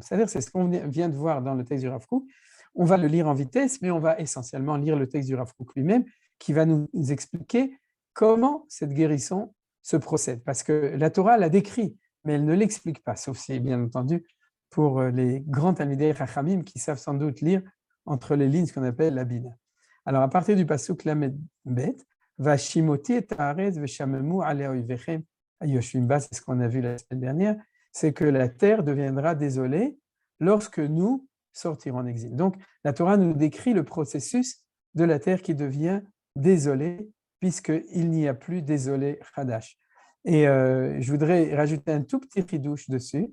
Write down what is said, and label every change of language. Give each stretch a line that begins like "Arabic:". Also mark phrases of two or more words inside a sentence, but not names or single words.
French: C'est-à-dire, c'est ce qu'on vient de voir dans le texte du Rav Kook. On va le lire en vitesse, mais on va essentiellement lire le texte du Rav Kook lui-même, qui va nous expliquer comment cette guérison se procède. Parce que la Torah la décrit, mais elle ne l'explique pas, sauf si, bien entendu, pour les grands
Hebrew: תלמידי חכמים
French: qui savent sans doute lire entre les lignes ce qu'on appelle la Bina. Alors, à partir du
Hebrew: פסוק למד בית, והשמותי את הארץ ושממו עליה אויביכם היושבים בה,
French: c'est ce qu'on a vu la semaine dernière, c'est que la terre deviendra désolée lorsque nous sortirons en exil. Donc, la Torah nous décrit le processus de la terre qui devient désolée, puisqu'il n'y a plus désolé Chadash. Et je voudrais rajouter un tout petit chidouche dessus.